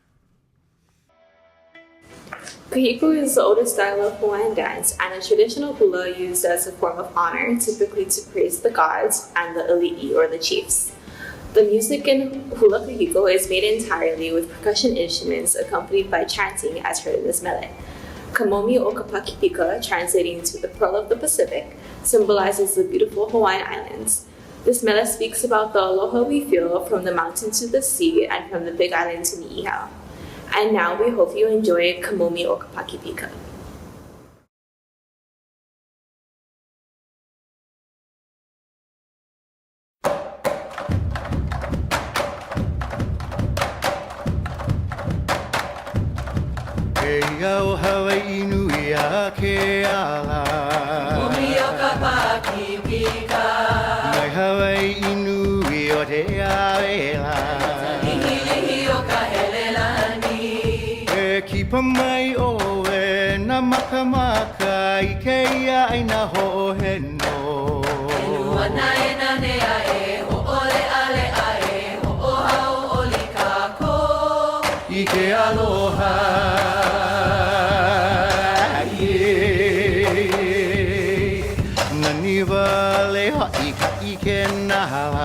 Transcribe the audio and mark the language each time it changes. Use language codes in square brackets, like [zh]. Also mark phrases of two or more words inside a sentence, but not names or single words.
[en] Kahiko is the oldest style of Hawaiian dance and a traditional hula used as a form of honor, typically to praise the gods and the ali'i or the chiefs. The music in hula kahiko is made entirely with percussion instruments accompanied by chanting as heard in this mele. Kamomi o Pakipika, translating to the Pearl of the Pacific, symbolizes the beautiful Hawaiian Islands. This mele speaks about the aloha we feel from the mountain to the sea and from the Big Island to Niihau. And now we hope you enjoy Kamomi o Pakipika. [haw] Au Hawai'i nui a ke ala Momi o ka Pakipika Mai Hawai'i nui o te awela Lihi o ka helelani E kipa mai o e na makamaka I ke ia ai na ho'oheno E lua nae na nea e ho ole ale ae ho ohau oli kako I ke aloha Vale ha'i ka ike nahala